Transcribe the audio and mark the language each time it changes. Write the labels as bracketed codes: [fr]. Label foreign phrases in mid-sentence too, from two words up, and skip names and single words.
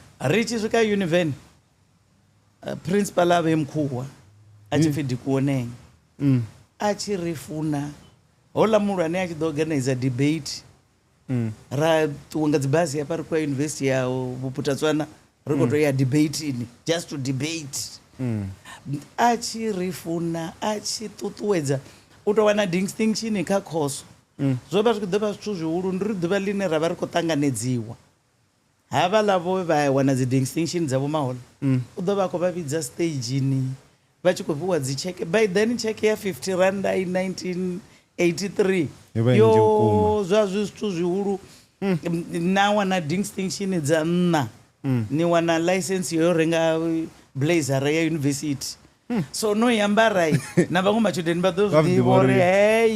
[ve] ri tshi swika univen principal ave mkhuwa a tshi pfi Dikuoneng a tshi ri funa hola mulwane a tshi ḓo [en] organize debate [ve] ra ṱuwa nga dzibasi hafha ri khou ya university ya Vhuputatswana ri khou tou ya debateini [en] just to debate [ve] a tshi ri funa a tshi ṱuṱuwedza u tou wana distinction kha khoso zwo vha zwi khou ḓo vha zwithu zwihulu ndi ri ḓuvha ḽine ra vha ri khou ṱanganedziwa havhaḽa vho vha wana dzi distinction dzavho mahoḽa u ḓo vha khou vha vhidza stageini vha tshi khou fhiwa dzi cheke [en] by then [ve] cheke ya 50 rand i 1983 yo zwa zwi zwithu zwihulu na wana distinction dza nṋa ni wana license yo renga blazer ya university so no yambara na vhaṅwe matshudeni vha ḓo zwi ḓivha uri hey